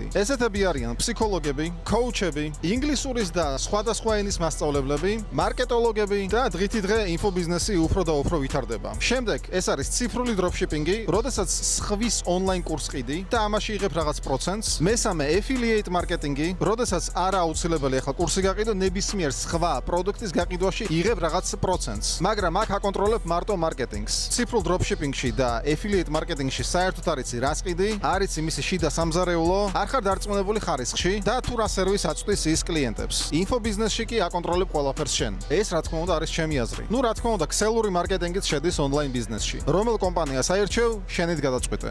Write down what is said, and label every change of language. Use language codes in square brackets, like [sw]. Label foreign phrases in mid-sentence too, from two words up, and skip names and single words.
[ka] ესეთები არიან ფსიქოლოგები, კოუჩები, ინგლისურის და სხვადასხვა ენის მასწავლებლები, მარკეტოლოგები და დღითი დღე ინფობიზნესი უფრო და უფრო ვითარდება. შემდეგ ეს არის ციფრული დროპშიპინგი, როდესაც სხვის ონლაინ კურსს ყიდი და ამაში იღებ რაღაც პროცენტს. [en] მესამე affiliate marketing, [ka] როდესაც არა აუცილებელი ახლა კურსი გაყიდო, ნებისმიერ სხვა პროდუქტის გაყიდვაში იღებ რაღაც პროცენტს. მაგრამ აქ აკონტროლებ მარტო მარკეტინგს. ციფრულ დროპშიპინგში და [en] affiliate marketing- [ka] ში საერთოდ არიცი რას ყიდი, არიცი მისი შიდა სამზარეულო, არ ხარ დარწმუნებული ხარისხში და თუ რა სერვისს აწვდის ის კლიენტებს. ინფობიზნესში კი აკონტროლებ ყველაფერს შენ. ეს რა თქმა უნდა არის ჩემი აზრი. ნუ რა თქმა უნდა, ქსელური მარკეტინგიც შედის ონლაინ ბიზნესში. რომელ კომპანიას აირჩევ, შენით გადაწყვეტე.